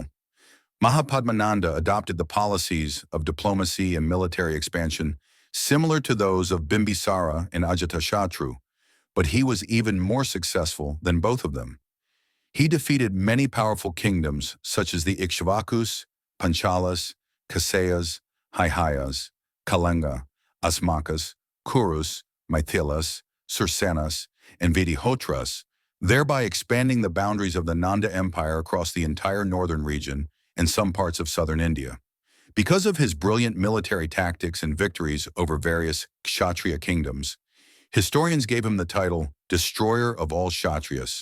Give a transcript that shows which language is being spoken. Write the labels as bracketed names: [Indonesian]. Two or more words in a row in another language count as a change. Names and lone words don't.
[English] Mahapadma Nanda adopted the policies of diplomacy and military expansion similar to those of Bimbisara and Ajatashatru, but he was even more successful than both of them. He defeated many powerful kingdoms such as the Ikshvakus, Panchalas, Kasayas, Haihayas, Kalinga, Asmakas, Kurus, Maithilas, Sursenas, and Vidihotras, thereby expanding the boundaries of the Nanda Empire across the entire northern region and some parts of southern India. Because of his brilliant military tactics and victories over various Kshatriya kingdoms, historians gave him the title Destroyer of all Kshatriyas.